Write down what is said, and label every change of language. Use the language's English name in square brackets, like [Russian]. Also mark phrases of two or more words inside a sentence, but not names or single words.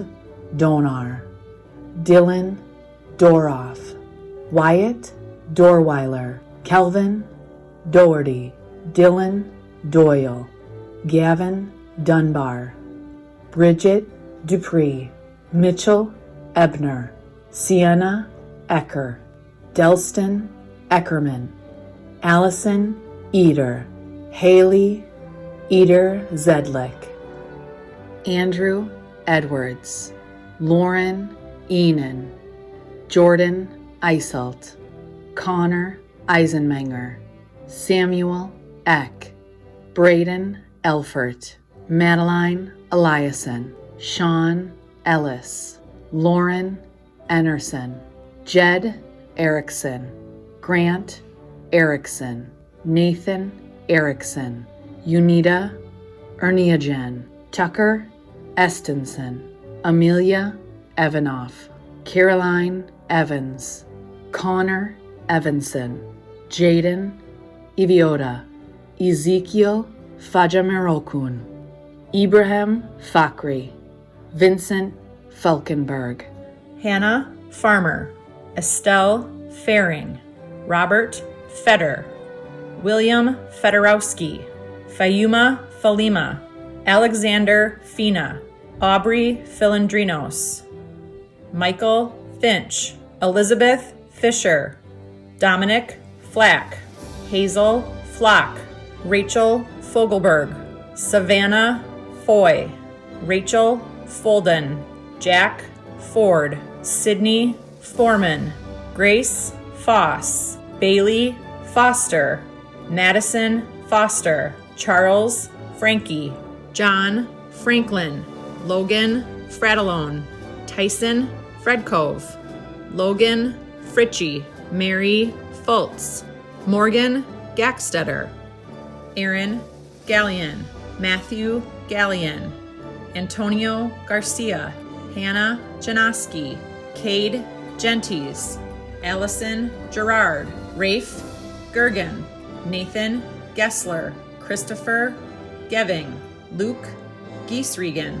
[English] Donar, Dylan Doroff, Wyatt Dorweiler, Kelvin Doherty, Dylan Doyle, Gavin Dunbar, Bridget Dupree, Mitchell Ebner, Sienna Ecker, Delston Eckerman, Allison Eder, Haley Eder Zedlick, Andrew Edwards, Lauren Enan, Jordan Iselt, Connor Eisenmenger, Samuel Eck, Braden Elfert, Madeline Eliason, Sean Ellis, Lauren Enerson, Jed Erickson, Grant Erickson, Nathan Erickson, Unita Erniagen, Tucker Estenson, Amelia Evanoff, Caroline Evans, Connor Evanson, Jaden Iviota, Ezekiel Fajamerokun, Ibrahim Fakri, Vincent Falkenberg, Hannah Farmer, Estelle Faring, Robert Feder, William Fedorowski, Fayuma Falima, Alexander Fina, Aubrey Filandrinos, Michael Finch, Elizabeth Fisher, Dominic Flack, Hazel Flock, Rachel Fogelberg, Savannah Foy, Rachel Folden, Jack Ford, Sydney Foreman, Grace Foss, Bailey Foster, Madison Foster, Charles Frankie, John Franklin, Logan Fratellone, Tyson Fredcove, Logan Fritchie, Mary Fultz, Morgan Gackstetter, Aaron Gallion, Matthew Gallion, Antonio Garcia, Hannah Janoski, Cade Gentes, Allison Gerard, Rafe Gergen, Nathan Gessler, Christopher Geving, Luke Giesregen,